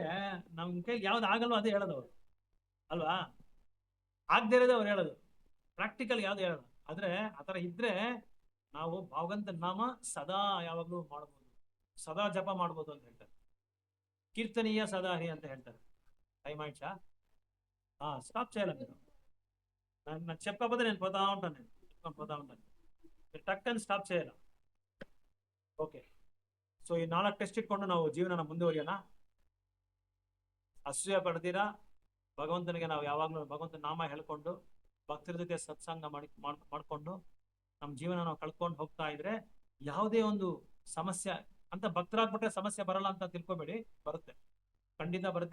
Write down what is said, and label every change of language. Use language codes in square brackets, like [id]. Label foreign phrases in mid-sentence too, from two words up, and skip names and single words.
[kn] ನಮ್ ಕೈಲಿ ಯಾವ್ದು ಆಗಲ್ವೋ ಅದೇ ಹೇಳೋದು ಅವ್ರು ಅಲ್ವಾ, ಆಗದೆ ಇರೋದೇ ಅವ್ರು ಹೇಳೋದು, ಪ್ರಾಕ್ಟಿಕಲ್ ಯಾವ್ದು ಹೇಳೋದು. ಆದ್ರೆ ಆತರ ಇದ್ರೆ ನಾವು ಭಗವಂತ ನಾಮ ಸದಾ ಯಾವಾಗ್ಲೂ ಮಾಡ್ಬೋದು, ಸದಾ ಜಪ ಮಾಡ್ಬೋದು ಅಂತ ಹೇಳ್ತಾರೆ. ಕೀರ್ತನೀಯ ಸದಾ ಹರಿ ಅಂತ ಹೇಳ್ತಾರೆ. [te] టైం ఆయిడ్చా? స్టాప్ చేయాలి మీరు. నాకు చెప్పకపోతే నేను పోతా ఉంటాను, మీరు టక్కని ಸ್ಟಾಪ್ చేయాలి. [kn] ಓಕೆ, ಸೊ ಈ 4 ಟೆಸ್ಟ್ ಇಟ್ಕೊಂಡು ನಾವು ಜೀವನ ಮುಂದುವರಿಯೋಣ. ಅಸೂಯೆ ಪಡ್ತೀರಾ, ಭಗವಂತನಿಗೆ ನಾವು ಯಾವಾಗ್ಲೂ ಭಗವಂತನ ನಾಮ ಹೇಳ್ಕೊಂಡು ಭಕ್ತರ ಜೊತೆ ಸತ್ಸಂಗ ಮಾಡ್ಕೊಂಡು ನಮ್ಮ ಜೀವನ ನಾವು ಕಳ್ಕೊಂಡು ಹೋಗ್ತಾ ಇದ್ರೆ ಯಾವುದೇ ಒಂದು ಸಮಸ್ಯೆ ಅಂತ, ಭಕ್ತರಾಗ್ಬಿಟ್ರೆ ಸಮಸ್ಯೆ ಬರಲ್ಲ ಅಂತ ತಿಳ್ಕೊಬೇಡಿ, ಬರುತ್ತೆ, ಖಂಡಿತ ಬರುತ್ತೆ.